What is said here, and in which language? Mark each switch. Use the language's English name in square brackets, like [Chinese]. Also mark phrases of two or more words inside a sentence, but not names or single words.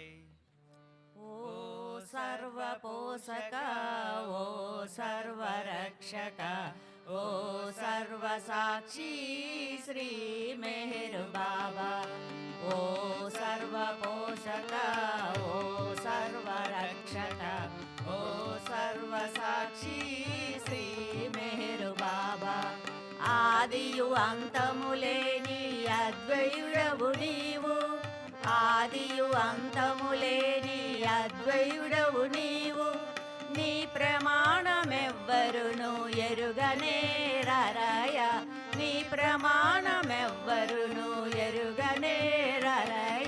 [Hindi] ओ सर्व पोषक, ओ सर्व रक्षक, ओ सर्व साक्षी श्री मेहर बाबा। ओ सर्व पोषक, ओ सर्व रक्षक, ओ सर्व साक्षी श्री मेहर बाबा। [Telugu] ఆదియు అంతములేని అద్వైయుడవు నీవు, ఆదియు అంతములేని అద్వైయుడవు నీవు, నీ ప్రమాణమెవ్వరును ఎరుగనేరరయ, నీ ప్రమాణమెవ్వరును ఎరుగనేరరయ।